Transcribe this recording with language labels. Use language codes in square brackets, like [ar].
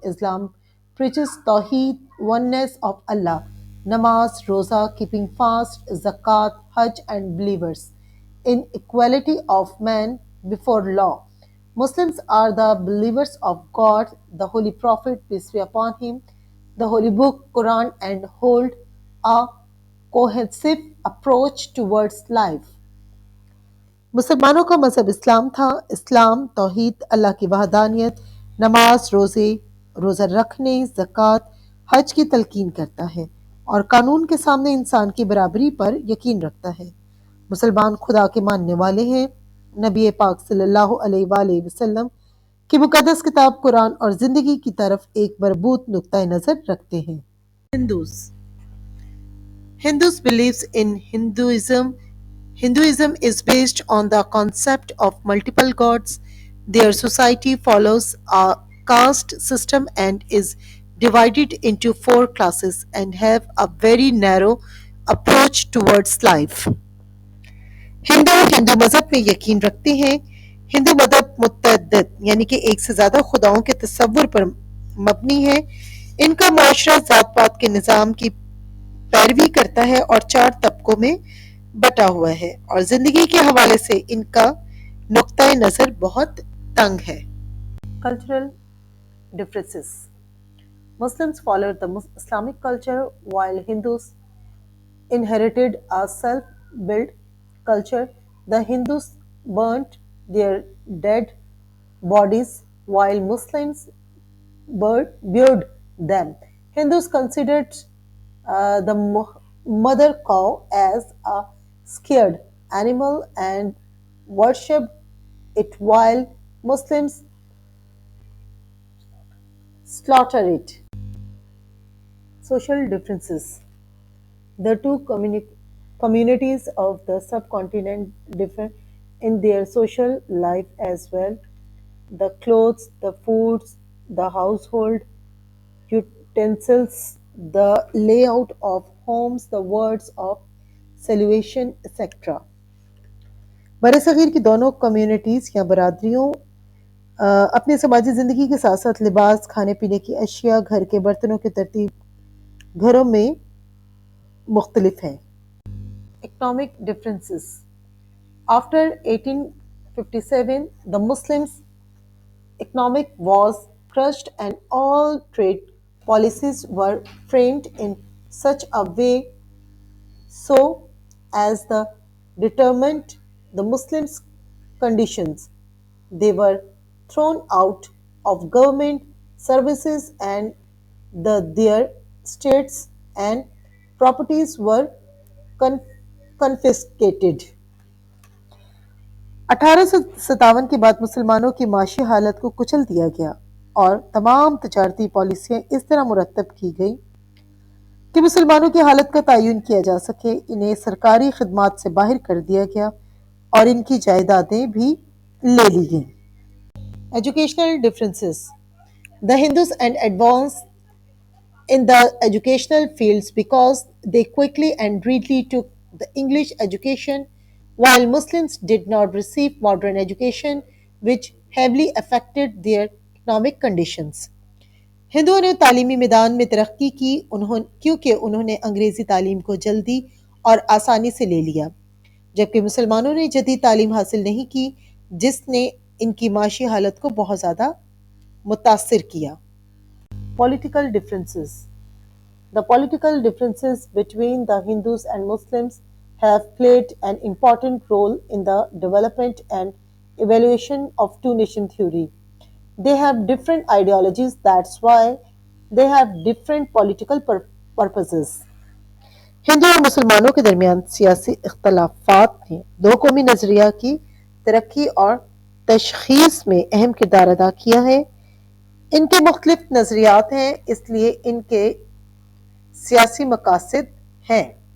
[en] Islam preaches Tawheed, oneness of Allah, namaz, roza, keeping fast, zakat, hajj, and believers in equality of man before law. Muslims are the believers of God, the Holy Prophet, peace be upon him, the Holy Book, Quran, and hold a cohesive approach towards life. [hi] मुसलमानों का मज़हब इस्लाम था। इस्लाम तौहीद, अल्लाह की वहदानियत, नमाज, रोज़ा रखने, ज़कात, हज की तलकीन करता है और कानून के सामने इंसान की बराबरी पर यकीन रखता है। मुसलमान खुदा के मानने वाले हैं। नबी पाक सल्लल्लाहु अलैहि वसल्लम की मुक़द्दस किताब कुरान और ज़िंदगी की तरफ एक मरबूत नुक्ता नज़र रखते हैं। [en] Hindus believes in Hinduism. Hinduism is based on the concept of multiple gods. Their society follows a caste system and is divided into four classes and have a very narrow approach towards life. [hi] Hindu मज़हब में यकीन रखते हैं। हिंदू मज़हब मुतअद्दिद यानी कि एक से ज़्यादा खुदाओं के तसव्वुर पर मबनी है। इनका माशरा ज़ात पात के निज़ाम की पैरवी करता है और चार तबकों में बटा हुआ है और जिंदगी के हवाले से इनका नुक्ता नज़र बहुत तंग है। [en] Cultural differences. Muslims followed the Islamic culture while Hindus inherited a self-built culture. The Hindus burnt their dead bodies while Muslims buried them. Hindus considered the mother cow as a scared animal and worshipped it while Muslims slaughter it. Social differences. The two communities of the subcontinent differ in their social life as well. The clothes, the foods, the household utensils, the layout of homes, the words of salutation, etc. [hi] बरसग़ीर की दोनों communities या बरादरियों अपनी समाजी ज़िंदगी के साथ साथ लिबास, खाने पीने की अशिया, घर के बर्तनों की तरतीब घरों में मुख्तलिफ हैं। [en] Economic differences. After 1857, the Muslims' economic was crushed and all trade policies were framed in such a way so as to determine the Muslims' conditions. They were thrown out of government services and their estates and properties were confiscated. [hi] 1857 के बाद मुसलमानों की माशी हालत को कुचल दिया गया और तमाम तजारती पॉलिसियाँ इस तरह मुरतब की गई कि मुसलमानों की हालत का तयन किया जा सके। इन्हें सरकारी खिदमात से बाहर कर दिया गया और इनकी जायदादें भी ले ली गईं। [en] Educational differences. The Hindus and advanced in the educational fields because they quickly and readily took the English education, while Muslims did not receive modern education, which heavily affected their economic conditions. [hi] हिंदुओं ने तालीमी मैदान में तरक्की की क्योंकि उन्होंने अंग्रेजी तालीम को जल्दी और आसानी से ले लिया, जबकि मुसलमानों ने जदीद तालीम हासिल नहीं की, जिसने इनकी माशी हालत को बहुत ज़्यादा मुतासर किया. [en] Political differences. The political differences between the Hindus and Muslims have played an important role in the development and evaluation of two nation theory. They have different ideologies, that's why they have different political purposes. [hi] Hindu और मुसलमानों के दरमियान सियासी इख्तलाफात ने दो कौमी नजरिया की तरक्की और तशखीस में अहम किरदार अदा किया है. इनके मुख्तलिफ नजरियात हैं, इसलिए इनके सियासी मकासद हैं.